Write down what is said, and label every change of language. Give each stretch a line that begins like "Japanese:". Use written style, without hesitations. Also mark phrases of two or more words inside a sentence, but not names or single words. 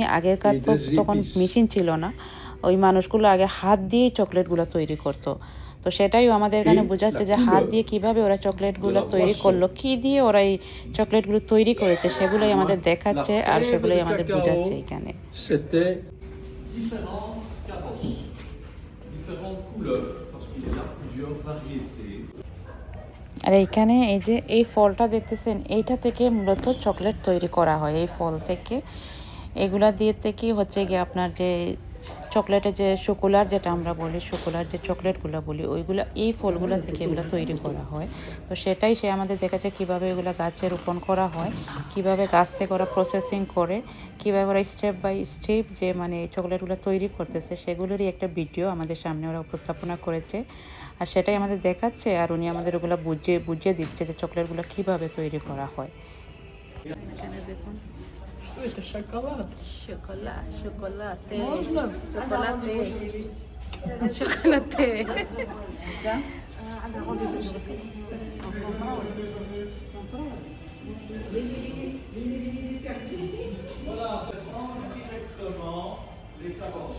Bangla: আগেরকার তো তখন মেশিন ছিল না, ওই মানুষগুলো আগে হাত দিয়েই চকলেটগুলো তৈরি করতো। তো সেটাই আমাদের এখানে বোঝাচ্ছে যে হাত দিয়ে কিভাবে ওরা চকলেটগুলো তৈরি করলো, কি দিয়ে ওরা এই চকলেটগুলো তৈরি করেছে, সেগুলোই আমাদের দেখাচ্ছে আর সেগুলোই আমাদের বোঝাচ্ছে এখানে।
French: C'était différentes carrosses, différentes couleurs, parce qu'il y a plusieurs variétés.
Bangla: আর এইখানে এই যে এই ফলটা দেখতেছেন, এইটা থেকে মূলত চকলেট তৈরি করা হয়। এই ফল থেকে এগুলা দিয়ে থেকেই হচ্ছে গিয়ে আপনার যে চকলেটের যে শোকোলার যেটা আমরা বলি, শোকোলার যে চকলেটগুলো বলি, ওইগুলো এই ফলগুলো থেকে এগুলো তৈরি করা হয়। তো সেটাই সে আমাদের দেখাচ্ছে কীভাবে এগুলো গাছে রোপণ করা হয়, কিভাবে গাছ থেকে ওরা প্রসেসিং করে, কীভাবে ওরা
English: step by step
Bangla: যে মানে চকলেটগুলো তৈরি করতেছে, সেগুলোরই একটা ভিডিও আমাদের সামনে ওরা উপস্থাপনা করেছে। আর সেটাই আমাদের দেখাচ্ছে, আর উনি আমাদের ওগুলো বুঝিয়ে দিচ্ছে যে চকলেটগুলো কীভাবে তৈরি করা হয়। এখানে দেখুন
French: C'est chocolat.
English: chocolate,
French: Mange-le.
English: chocolate.
French: Voilà, on prend directement les carrosses.